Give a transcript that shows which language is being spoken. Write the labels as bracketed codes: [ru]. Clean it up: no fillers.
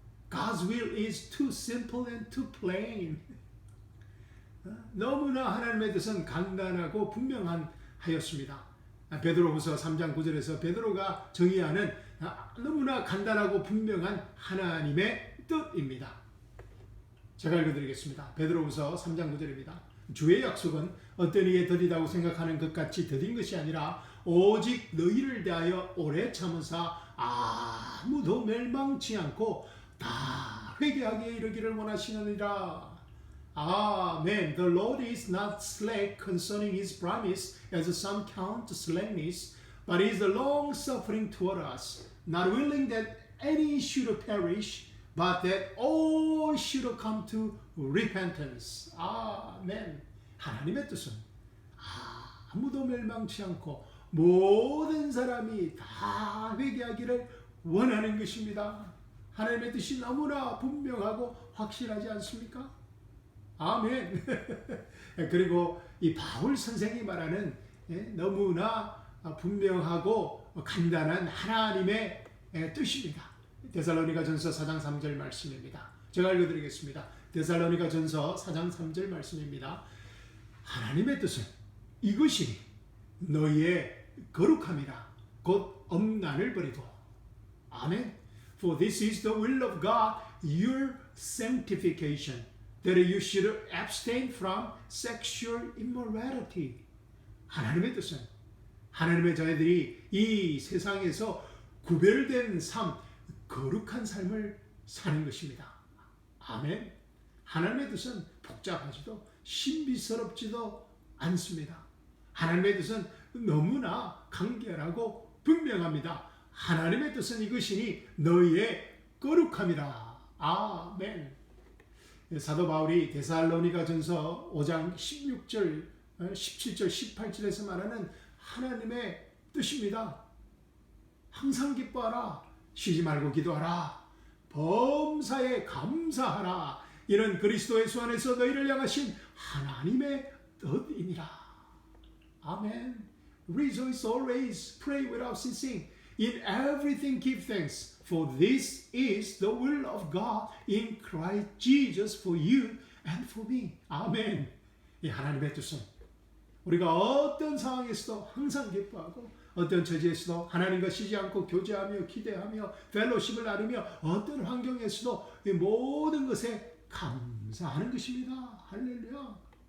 [en] God's will is too simple and too plain. [ko] 너무나 하나님의 뜻은 간단하고 분명한 하였습니다. 베드로후서 3장 9절에서 베드로가 정의하는 너무나 간단하고 분명한 하나님의 뜻입니다. 제가 읽어드리겠습니다. 베드로후서 3장 9절입니다. 주의 약속은 어떤 이에 더디다고 생각하는 것 같이 더딘 것이 아니라 오직 너희를 대하여 오래 참으사 아무도 멸망치 않고 다 회개하기에 이르기를 원하시느니라. 아멘. [en] The Lord is not slack concerning his promise, as some count slackness, but is long-suffering toward us, not willing that any should perish, but that all should come to repentance. [ko] 아멘. 하나님의 뜻은 아무도 멸망치 않고 모든 사람이 다 회개하기를 원하는 것입니다. 하나님의 뜻이 너무나 분명하고 확실하지 않습니까? 아멘. 그리고 이 바울 선생이 말하는 너무나 분명하고 간단한 하나님의 뜻입니다. 데살로니가전서 4장 3절 말씀입니다. 제가 읽어드리겠습니다. 데살로니가전서 4장 3절 말씀입니다. 하나님의 뜻은 이것이니 너희의 거룩함이라 곧 엄난을 버리고. 아멘. [en] For this is the will of God, your sanctification, that you should abstain from sexual immorality. [ko] 하나님의 뜻은 하나님의 자녀들이 이 세상에서 구별된 삶, 거룩한 삶을 사는 것입니다. 아멘. 하나님의 뜻은 복잡하지도 신비스럽지도 않습니다. 하나님의 뜻은 너무나 간결하고 분명합니다. 하나님의 뜻은 이것이니 너희의 거룩함이라. 아멘. 사도 바울이 데살로니가전서 5장 16절, 17절, 18절에서 말하는 하나님의 뜻입니다. 항상 기뻐하라. 쉬지 말고 기도하라. 범사에 감사하라. 이는 그리스도 예수 안에서 너희를 향하신 하나님의 뜻이니라. 아멘. [en] Rejoice always, pray without ceasing. In everything give thanks, for this is the will of God in Christ Jesus for you and for me. [ko] 아멘. 이 하나님의 뜻은 우리가 어떤 상황에서도 항상 기뻐하고 어떤 처지에서도 하나님과 쉬지 않고 교제하며 기대하며 펠로십을 나누며 어떤 환경에서도 이 모든 것에 감사하는 것입니다. 할렐루야.